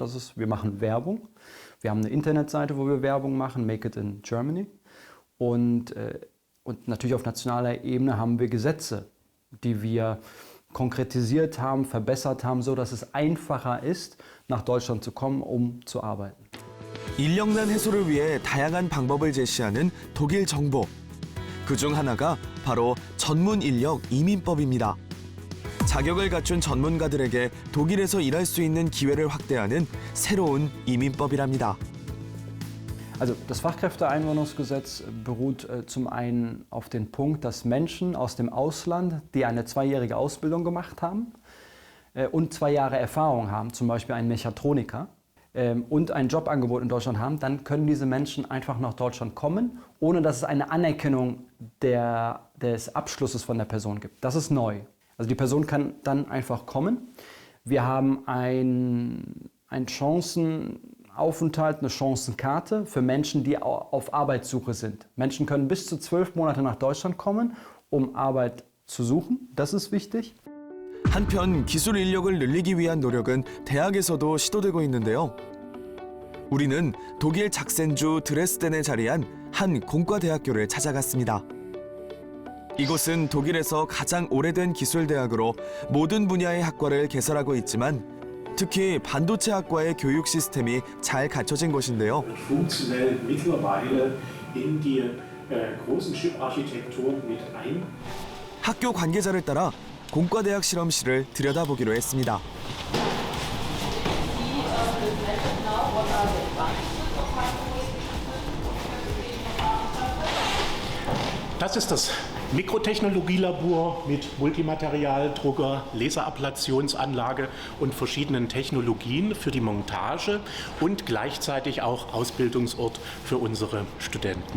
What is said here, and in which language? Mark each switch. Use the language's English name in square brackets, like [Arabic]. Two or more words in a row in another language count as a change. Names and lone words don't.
[German] Wir machen Werbung. Wir haben eine Internetseite, wo wir Werbung machen, Make It in Germany. Und natürlich auf nationaler Ebene haben wir Gesetze, die wir konkretisiert haben, verbessert haben, so dass es einfacher ist, nach Deutschland zu kommen, um zu arbeiten. [Korean] 인력난 해소를 위해 다양한 방법을 제시하는 독일 정부. 그중 하나가 바로 전문 인력 이민법입니다. 자격을 갖춘 전문가들에게 독일에서 일할 수 있는 기회를 확대하는 새로운 이민법이랍니다. [German] Also das Fachkräfteeinwanderungsgesetz beruht zum einen auf den Punkt, dass Menschen aus dem Ausland, die eine 2-jährige Ausbildung gemacht haben und 2 Jahre Erfahrung haben, zum Beispiel ein Mechatroniker, und ein Jobangebot in Deutschland haben, dann können diese Menschen einfach nach Deutschland kommen, ohne dass es eine Anerkennung des Abschlusses von der Person gibt. Das ist neu. Also die Person kann dann einfach kommen. Wir haben einen Chancenaufenthalt, eine Chancenkarte für Menschen, die auf Arbeitssuche sind. Menschen können bis zu 12 Monate nach Deutschland kommen, um Arbeit zu suchen. Das ist wichtig. [Korean] 한편 기술 인력을 늘리기 위한 노력은 대학에서도 시도되고 있는데요. 우리는 독일 작센주 드레스덴에 자리한 한 공과대학교를 찾아갔습니다. 이곳은 독일에서 가장 오래된 기술대학으로 모든 분야의 학과를 개설하고 있지만 특히 반도체학과의 교육 시스템이 잘 갖춰진 곳인데요. [German] funktionell mittlerweile in die großen Chip-Architekturen mit ein. [Korean] 학교 관계자를 따라 공과대학 실험실을 들여다보기로 했습니다. [German] Das ist das Mikrotechnologielabor mit Multimaterialdrucker, Laserablation und verschiedenen Technologien für die Montage und gleichzeitig auch Ausbildungsort für unsere Studenten.